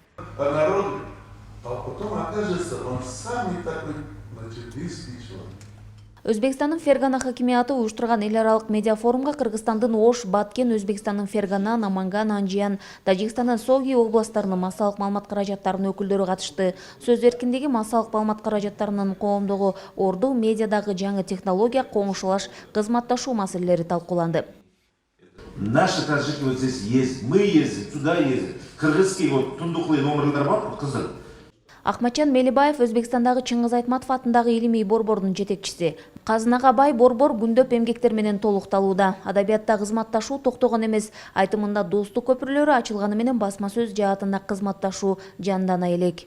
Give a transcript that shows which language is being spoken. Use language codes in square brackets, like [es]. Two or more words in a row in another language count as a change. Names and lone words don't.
[ky] Өзбекстандын Фергана хакимияты уюштурган эл аралык медиа форумга Кыргызстандын Ош, Баткен, Өзбекстандын Фергана, Наманган, Анжиан, Тажикстандын Соги областтарынын массалык маалымат каражаттарынын өкүлдөрү катышты. Сөз эркиндиги, массалык маалымат каражаттарынын коомдогу орду, медиадагы жаңы технология, коңшулаш, кызматташуу маселелери талкууланды. [ru] Наши таджики вот здесь есть, мы ездим, туда ездим. Кыргызские вот [ky] тундуклы номерлер бар, кызыл. Акматжан Мелибаев Өзбекстандагы Чыңгыз Айтматов атындагы илимий борбордун жетекчиси. Казынага бай борбор күндөп эмгектер менен толукталууда. Адабиятта кызматташуу токтогон эмес, айтымында достук көпүрлөрү ачылганы менен басма сөз жаатында кызматташуу жандана элек.